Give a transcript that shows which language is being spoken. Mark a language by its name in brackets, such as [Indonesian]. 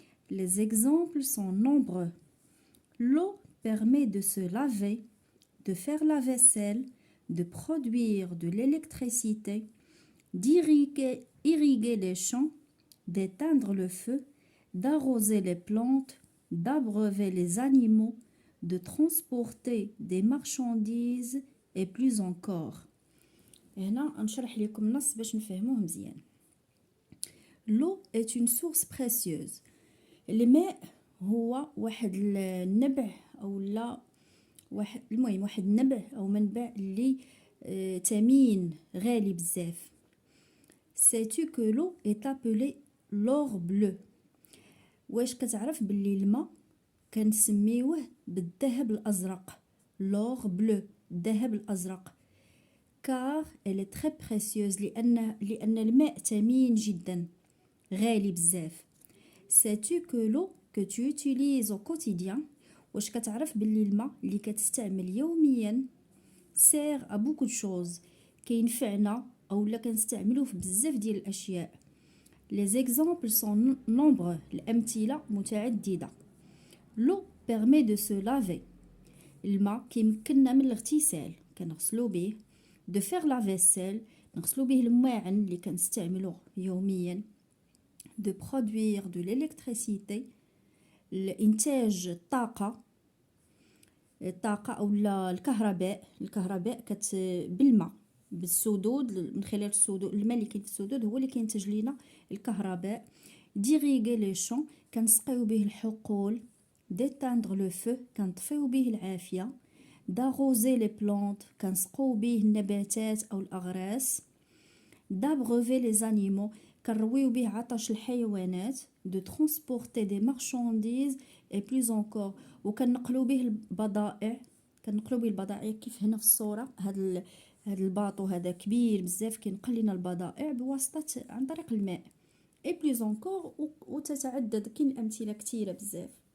[French] Les exemples sont nombreux. L'eau permet de se laver, de faire la vaisselle, de produire de l'électricité, d'irriguer les champs, d'éteindre le feu, d'arroser les plantes, d'abreuver les animaux, de transporter des marchandises et plus encore. [Arabic] هنا نشرح لكم النص باش نفهموه مزيان. [French] L'eau est une source précieuse. [Arabic] الماء هو واحد النبع او لا واحد النبع او منبع اللي ثمين غالي بزاف. [French] Sais-tu que l'eau est appelée l'or bleu. [Arabic] واش كتعرف باللي الماء كنسميوه بالذهب الازرق. [French] l'or bleu [Arabic] الذهب الازرق. [French] car elle est très précieuse [Arabic] لأن الماء ثمين جدا غالي بزاف. [French] Sais-tu que l'eau que tu utilises au quotidien [Arabic] واش كتعرف باللي الماء اللي كتستعمل يوميا [French] sert à beaucoup de choses [Arabic] كينفعنا او لا كنستعملوه في بزاف ديال الاشياء. [French] Les exemples sont nombreux. [Arabic] الامثله متعدده. [French] L'eau permet de se laver. [Arabic] الماء كيمكننا من الاغتسال كنغسلو به. [French] De faire la vaisselle [Arabic] نغسلو به الماعن اللي كنستعملوه يوميا. [French] De produire de l'électricité [Arabic] الانتاج الطاقه او الكهرباء بالماء بالسدود من خلال السدود الماء اللي كاين في السدود هو اللي كينتج لينا الكهرباء. [French] d'irriguer les champs [Arabic] كنسقيو به الحقول. [French] d'éteindre le feu [Arabic] كنطفيو به العافيه. [French] d'arroser les plantes [Arabic] كنسقو به النباتات او الاغراس. [French] d'abreuver les animaux [Arabic] كنرويو به عطش الحيوانات. [French] de transporter des marchandises et plus encore [Arabic] وكنقلو به البضائع كيف هنا في الصورة هذا الباطو هذا كبير بزاف كينقل لنا البضائع بواسطة عن طريق الماء [French] et plus encore [Arabic] وتتعدد كاين أمثلة كثيرة بزاف.